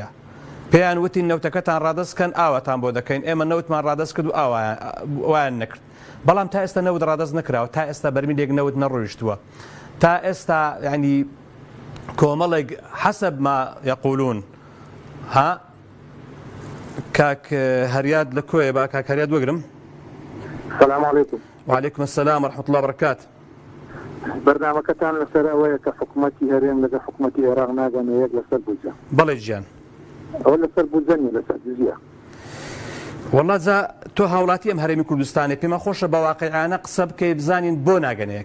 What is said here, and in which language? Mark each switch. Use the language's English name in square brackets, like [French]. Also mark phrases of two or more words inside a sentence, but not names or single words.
[Central Kurdish] پێیان وتی نەوتەکەتان ڕادەستکەن، ئاواتان بۆ دەکەین، ئێمە نەوتمان ڕادەست کرد و ئاوایان نەکرد. بەڵام تا ئێستا نەوت ڕادەست نەکراوە، تا ئێستا بەرمیلێک نەوت نەڕۆیشتووە، تا ئێستا ینی کۆمەڵێک [Arabic] حەسەب ما یەقولون. [Central Kurdish] ها کاک هەریاد لە کۆیە؟ با کاک هەریاد وەگرم. [Arabic] السلام عليكم. وعليكم السلام ورحمة الله وبركاته. [Central Kurdish] برنامجتان لەسەر ئەوەیە کە حکوومەتی هەرێم لەگە حکوومەتی عێراق ناگەنە یەک لەسەر بودجە. بەڵێ گیان. ئەوە لەسەر بودجە نیە، لەسەر جزیە. وەڵڵا جا تۆ هاوڵاتی ئەم هەرێمی کوردستانی پێمە خۆشە بە واقعیانە قسە بکەی بزانین بۆ ناگەنەیەک.